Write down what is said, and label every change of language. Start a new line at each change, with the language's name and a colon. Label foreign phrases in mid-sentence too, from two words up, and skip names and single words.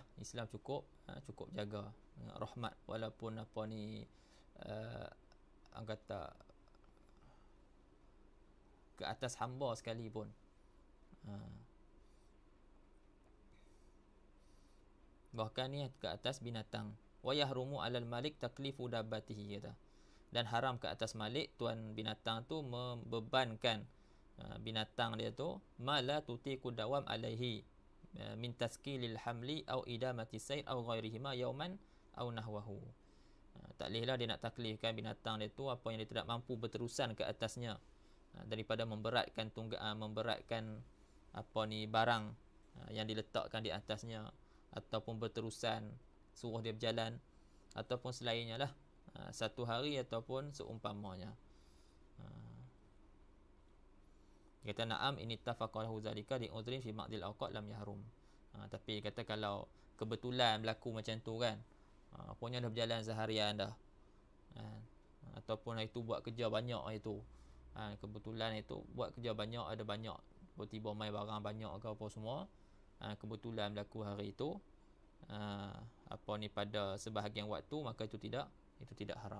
Malay: Islam cukup jaga rahmat, walaupun kata ke atas hamba sekalipun. Bahkan ni ke atas binatang.
Arabic: ويحرم على المالك تكليف دابته,
Malay: kata. Dan haram ke atas malik, tuan binatang tu, membebankan binatang dia tu
Arabic: ما لا تطيق الدوام عليه من تثقيل الحمل أو إدامة السير أو غيرهما يوما أو نحوه.
Malay: Tak bolehlah dia nak taklifkan binatang dia tu apa yang dia tidak mampu berterusan ke atasnya, daripada memberatkan barang yang diletakkan di atasnya, ataupun berterusan suruh dia berjalan, ataupun selainnya lah, satu hari ataupun seumpamanya.
Arabic: Kata نعم إن اتفق له ذلك لعذر في معظم الأوقات لم يحرم.
Malay: Tapi kata kalau kebetulan berlaku macam tu kan, punya dah berjalan seharian dah, ataupun hari tu buat kerja banyak, hari tu kebetulan itu buat kerja banyak, ada banyak, tiba-tiba mai barang banyak ke apa semua, kebetulan berlaku hari itu, pada sebahagian waktu, maka itu tidak haram.